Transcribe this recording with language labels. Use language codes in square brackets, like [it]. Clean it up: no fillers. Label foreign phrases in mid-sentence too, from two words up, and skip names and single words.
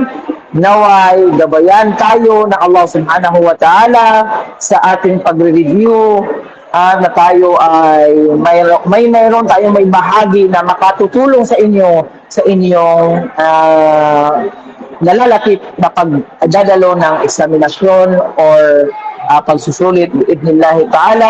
[tl] Naway gabayan tayo ng Allah [ar] سبحانه وتعالى [tl] sa ating pagre-review, na tayo ay mayroon tayong may bahagi na makatutulong sa inyo sa inyong nalalapit na pagdadalo ng eksaminasyon or pagsusulit [ar] بإذن الله تعالى.